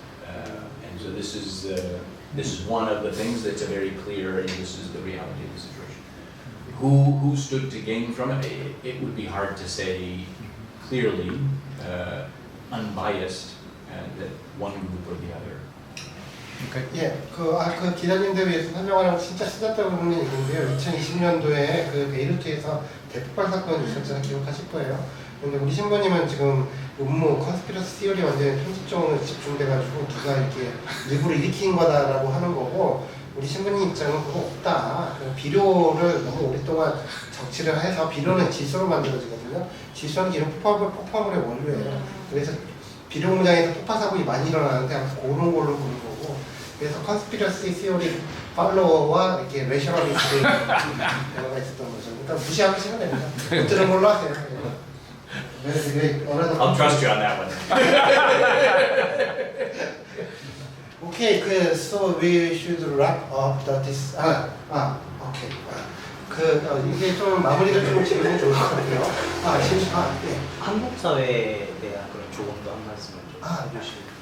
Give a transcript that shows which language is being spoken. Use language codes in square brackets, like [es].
[en] And so this is one of the things that's a very clear, and this is the reality of the situation. Who stood to gain from it? It would be hard to say clearly, unbiased, that one group or the other. Okay. [ko] 예, 그 기자님들 위해서 설명하라고 진짜 쓰셨다고 부르는 얘기인데요. 2020년도에 그 베이루트에서 대폭발 사건이 있었잖아요. 기억하실 거예요. 근데 우리 신부님은 지금 음모, 컨스피러시 티어리 완전히 편집적으로 집중돼가지고 누가 이렇게 일부러 일으킨 거다라고 하는 거고, 우리 신부님 입장은 그거 없다. 그 비료를 너무 오랫동안 적치를 해서 비료는 질소로 만들어지거든요. 질소는 이런 폭발물의 원료예요. 그래서 비료 공장에서 폭파 사고가 많이 일어나는데 아무튼 그런 걸로 보는 거고, 그래서 컨스피러시 티어리 팔로워와 이렇게 레셔널리스트의 대화가 있었던 거죠. 일단 무시하시면 됩니다. 못 들은 걸로 하세요. [en] I'll trust you on that one. Okay, so we should wrap up this. Okay. [ko] 이게 좀 마무리를 좀 지으면 좋을 것 같아요. 네. 한국 사회에 대한 그런 조언도 한 말씀을 좀 해주시고.